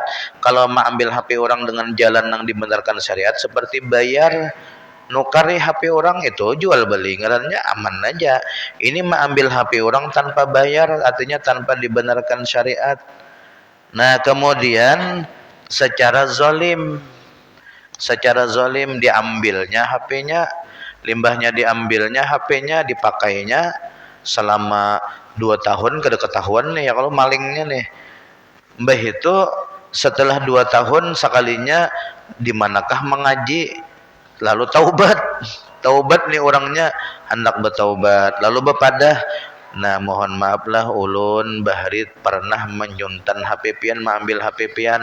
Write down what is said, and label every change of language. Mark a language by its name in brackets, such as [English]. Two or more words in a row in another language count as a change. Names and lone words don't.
[Indonesian] Kalau mengambil HP orang dengan jalan yang dibenarkan syariat seperti bayar nukari HP orang, itu jual beli ngarannya aman aja. Ini mengambil HP orang tanpa bayar, artinya tanpa dibenarkan syariat. Nah kemudian secara zalim diambilnya HP-nya, limbahnya diambilnya HP-nya, dipakainya selama 2 tahun [Banjar] kada ketahuan [Indonesian] nih ya kalau malingnya nih. [Banjar] Mbah itu setelah 2 tahun sekalinya di manakah mengaji lalu taubat nih orangnya hendak bertaubat lalu bepadah, nah mohon maaflah ulun Bahri pernah menyuntan HP pian, mengambil HP pian.